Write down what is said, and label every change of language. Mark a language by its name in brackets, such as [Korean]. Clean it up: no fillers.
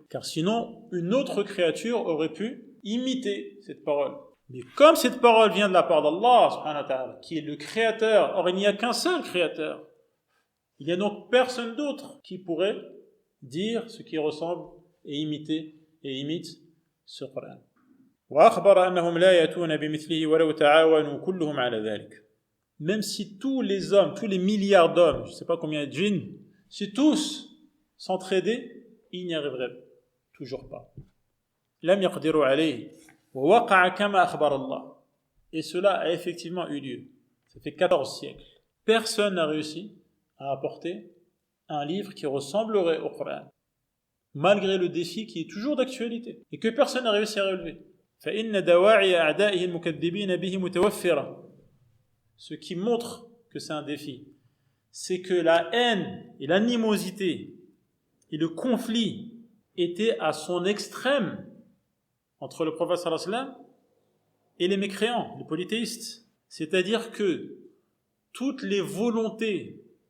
[French] Car sinon, une autre créature aurait pu imiter cette parole. Mais comme cette parole vient de la part d'Allah, subhanahu wa ta'ala, qui est le créateur, or il n'y a qu'un seul créateur, il n'y a donc personne d'autre qui pourrait dire ce qui ressemble et imite ce Coran. [Arabic] وأخبر أنهم لا يأتون بمثله ولو تعاونوا كلهم على ذلك. [French] Même si tous les hommes, tous les milliards d'hommes, je ne sais pas combien de djinns, si tous s'entraidaient, ils n'y arriveraient toujours pas. [Arabic] لم يقدروا عليه ووقع كما أخبر الله. [French] Et cela a effectivement eu lieu. Ça fait 14 siècles. Personne n'a réussi à apporter un livre qui ressemblerait au Coran, malgré le défi qui est toujours d'actualité et que personne n'a réussi à relever. [Arabic] فإن دواعي أعدائه المكذبين به متوفرة. [French] Ce qui montre que c'est un défi, c'est que la haine et l'animosité et le conflit étaient à son extrême entre le prophète sallallahu alayhi wa sallam et les mécréants, les polythéistes. C'est-à-dire que toutes les volontés